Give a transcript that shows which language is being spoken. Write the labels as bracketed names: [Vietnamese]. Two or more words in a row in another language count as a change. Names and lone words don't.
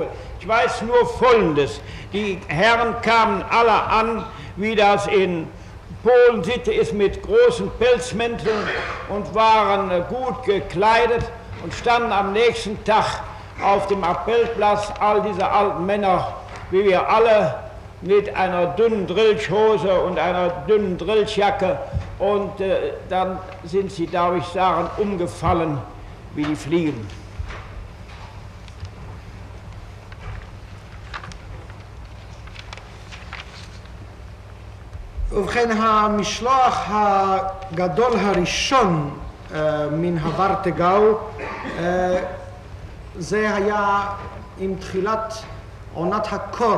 [German] Ich weiß nur Folgendes: Die Herren kamen alle an, wie das in Polen Sitte ist, mit großen Pelzmänteln und waren gut gekleidet und standen am nächsten Tag auf dem Appellplatz, all diese alten Männer, wie wir alle, mit einer dünnen Drilchhose und einer dünnen Drilchjacke, und dann sind sie, darf ich sagen, umgefallen wie die Fliegen. [Hebrew] ובכן, המשלוח הגדול הראשון מן הוורטגאו, זה היה עם תחילת עונת הקור.